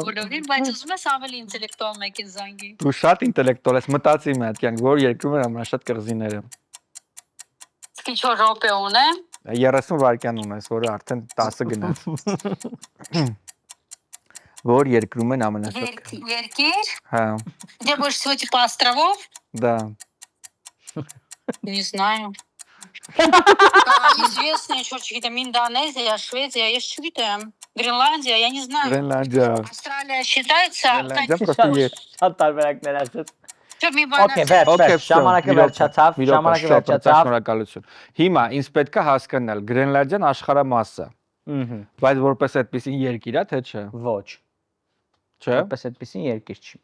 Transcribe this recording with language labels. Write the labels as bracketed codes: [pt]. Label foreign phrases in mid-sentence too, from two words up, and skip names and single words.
[hy] Բոլորին, բայց ուզում ես ավելի ինտելեկտուալ մեկին զանգի։ Դու շատ ինտելեկտուալ ես, մտածի մի հատ կյանք, որ երկրում են ամենաշատ կղզիները։ Ինչ որ րոպե ունեմ։ 30 վայրկյան ունես, որը արդեն 10 գնաց։ Որ երկրում են ամենաշատ։ Երկիր։ Հա, [ru] Где больше всего типа островов? [hy] դա։ [ru] Не знаю. Известные, что чьи-то Индонезия, Швеция, я чьи-то Гренландия, я не знаю. [hy] Գրենլանդիա։ [ru] Австралия считается? [hy] Գրենլանդիա պրոստը է։ Շատ տարբերակներ ասած։ Что մի բան Okay, ասեմ։ վերջ, ժամանակը վերջացավ, ժամանակը վերջացավ։ Շնորհակալություն։ Հիմա ինձ պետքա հասկանալ Գրենլանդիան աշխարհամասը, Ահա, բայց որպես այդպեսին երկիր է, թե չէ։ ոչ։ Չէ։ Որպես այդպեսին երկիր չի։